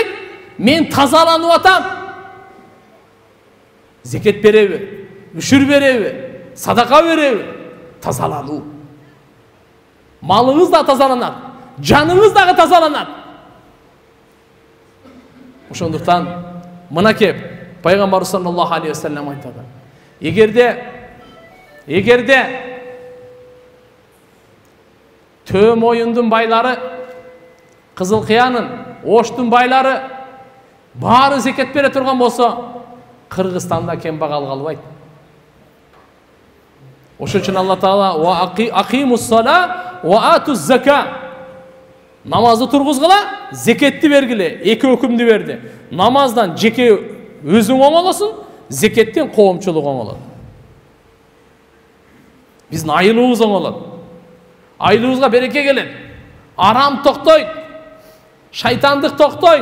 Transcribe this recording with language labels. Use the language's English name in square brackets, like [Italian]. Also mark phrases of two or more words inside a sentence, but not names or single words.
[Kyrgyz] Мен тазаланып атам. Зекет береби? Үшүр береби? Садака береби? Тазалануу. Малыңыз да тазаланат, жаныңыз дагы тазаланат. Ошондуктан мына кеп пайгамбар [Arabic] صلى الله عليه وسلم [Kyrgyz] айтады. Эгерде Төө моюндун байлары, Кызыл Кыянын, Оштун байлары баары зекет бере турган болсо, Кыргызстанда кембагал калбайт. Ошон үчүн [Arabic] الله تعالى وأقيموا الصلاة وآتوا الزكاة. [Kyrgyz] Намазды тургузгула, зекетти бергиле. Эки өкүмдү берди. Намаздан жеке өзүң оңолосуң, зекеттен коомчулук оңолот. Биздин айылыбыз оңолот. Айылыбызга береке келет. Арам токтойт. Шайтандык токтойт.